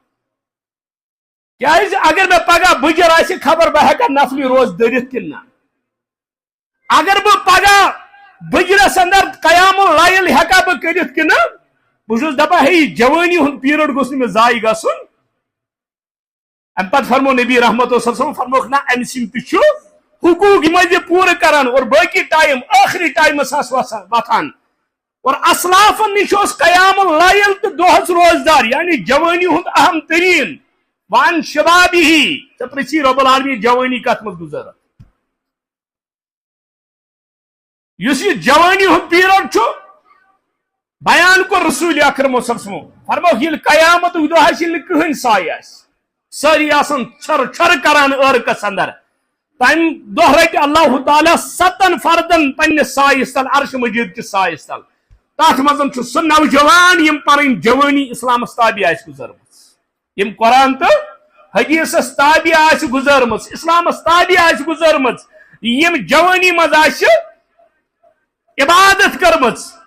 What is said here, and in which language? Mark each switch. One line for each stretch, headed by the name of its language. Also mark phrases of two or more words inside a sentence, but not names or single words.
Kashmiri: کیاز اگر میں پگہ بجر آسہ خبر بہ ہیکا نفلی روز دٔرِتھ کِنہٕ نہ اگر بہ پگہ بجرس اندر
Arabic: قیام اللیل
Kashmiri: ہیکا بہ کٔرِتھ کِنہٕ نہ بہٕ چھُس دپان ہے جوانی ہند پیریڈ گوس نہٕ مےٚ ضایع گژھُن ام پتہٕ فرمو نبی رحمت
Arabic: صلی اللہ علیہ وسلم
Kashmiri: فرموکھ نہ امہِ سٕنٛدۍ تہِ چھُ حقوق یِم ٲسۍ پوٗرٕ کران اور باقی ٹائم ٲخری ٹائمس آس وتھان اور اسلافن نش اوس
Arabic: قیام اللیل
Kashmiri: تہٕ دۄہس روزدار یعنی جوانی ہند اہم ترین وان شبابی ژےٚ پرژھی
Arabic: رب العالمین
Kashmiri: جوانی کت مز گزر یُس یہ جوانی ہند پیریڈ چھُ بیان کو رسول اکرم
Arabic: صلی اللہ علیہ وسلم
Kashmiri: فرموکھ ییٚلہِ قیامتُک دۄہ آسہِ ییٚلہِ نہٕ کٕہٕنۍ سایہِ آسہِ سٲری آسان چھر چھر کران عٲرقس اندر تمہ دۄہ رٹہِ اللہ تعالیٰ 7 فردن پننس سایس تل عرش مجید کس سایس تل تر مزن چھُ سُہ نوجوان یم پنٕنۍ جوانی اسلامس تابع آسہِ گزرمٕژ یم قرآن تو حدیثس تابع آسہِ گزرمٕژ اسلامس تابع آسہِ گزرمٕژ یم جوانی مز آسہِ عبادت کرمٕژ